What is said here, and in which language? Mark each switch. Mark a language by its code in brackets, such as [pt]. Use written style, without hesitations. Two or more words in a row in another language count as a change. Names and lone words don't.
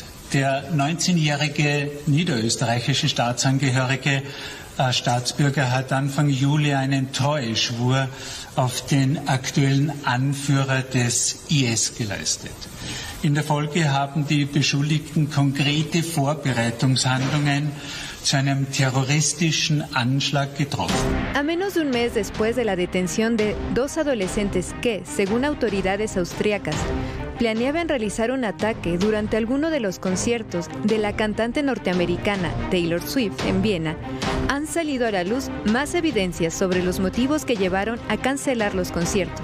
[de] Der 19-jährige niederösterreichische Staatsbürger hat Anfang Juli einen Treueschwur auf den aktuellen Anführer des IS geleistet. In der Folge haben die Beschuldigten konkrete Vorbereitungshandlungen zu einem terroristischen Anschlag getroffen. [es] A menos de un mes después de la detención de dos adolescentes que, según autoridades austríacas, planeaban realizar un ataque durante alguno de los conciertos de la cantante norteamericana Taylor Swift en Viena, han salido a la luz más evidencias sobre los motivos que llevaron a cancelar los conciertos.